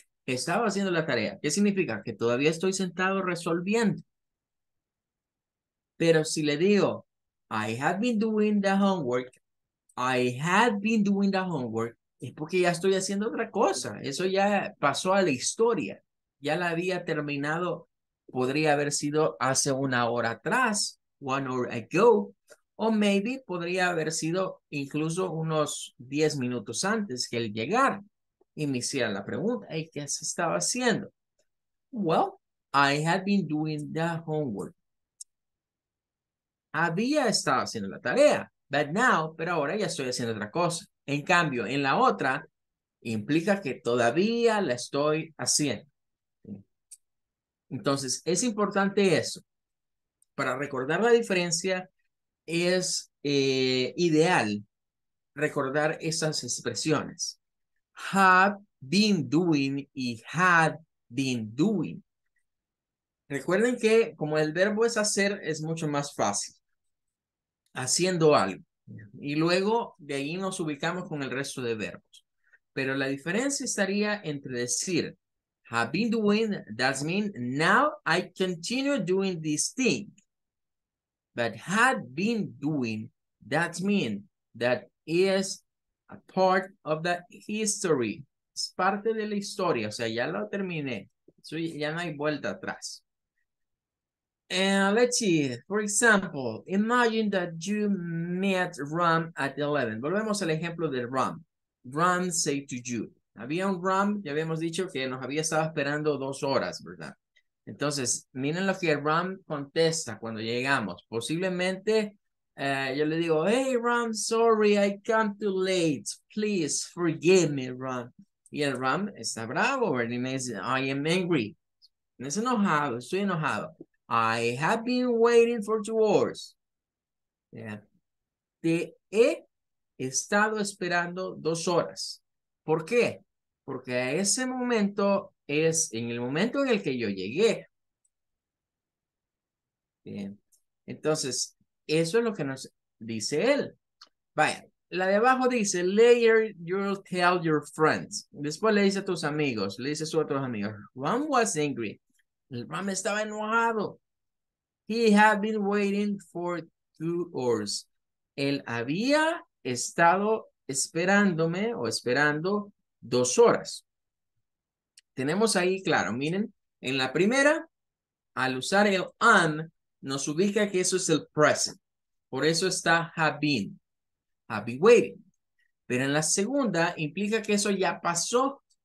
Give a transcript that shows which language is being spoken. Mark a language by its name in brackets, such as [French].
[Spanish] Estaba haciendo la tarea. ¿Qué significa? Que todavía estoy sentado resolviendo. Pero si le digo, [English] I have been doing the homework, [Spanish] I had been doing the homework, es porque ya estoy haciendo otra cosa. Eso ya pasó a la historia. Ya la había terminado. Podría haber sido hace una hora atrás, [English] 1 hour ago, [Spanish] o [English] maybe [Spanish] podría haber sido incluso unos 10 minutos antes que él llegara. Iniciar la pregunta, hey, ¿qué se estaba haciendo? [English] Well, I had been doing the homework. [Spanish] Había estado haciendo la tarea, [English] but now, [Spanish] pero ahora ya estoy haciendo otra cosa. En cambio, en la otra, implica que todavía la estoy haciendo. Entonces, es importante eso. Para recordar la diferencia, es ideal recordar esas expresiones. [English] Have been doing [Spanish] y [English] had been doing. [Spanish] Recuerden que como el verbo es hacer, es mucho más fácil. Haciendo algo. Y luego de ahí nos ubicamos con el resto de verbos. Pero la diferencia estaría entre decir, [English] have been doing, that means now I continue doing this thing. But had been doing, that means that is a part of the history. [Spanish] Es parte de la historia, o sea, ya lo terminé. So, ya no hay vuelta atrás. [English] And let's see, for example, imagine that you met Ram at 11. [Spanish] Volvemos al ejemplo de Ram. [English] Ram say to you. [Spanish] Había un Ram, ya habíamos dicho que nos había estado esperando 2 horas, ¿verdad? Entonces, miren lo que Ram contesta cuando llegamos. Posiblemente yo le digo, [English] hey, Ram, sorry, I come too late. Please forgive me, Ram. [Spanish] Y el Ram está bravo, ¿verdad? Y me dice, [English] I am angry. [Spanish] Es enojado, estoy enojado. [English] I have been waiting for 2 hours. Yeah. [Spanish] Te he estado esperando 2 horas. ¿Por qué? Porque a ese momento es en el momento en el que yo llegué. Bien. Entonces, eso es lo que nos dice él. Vaya, la de abajo dice, [English] later you'll tell your friends. [Spanish] Después le dice a tus amigos, le dice a otros amigos, [English] Ram was angry. [Spanish] El Ram estaba enojado. [English] He had been waiting for 2 hours. [Spanish] Él había estado esperándome o esperando 2 horas. Tenemos ahí, claro, miren, en la primera, al usar el on, nos ubica que eso es el present. Por eso está have been waiting. Pero en la segunda implica que eso ya pasó.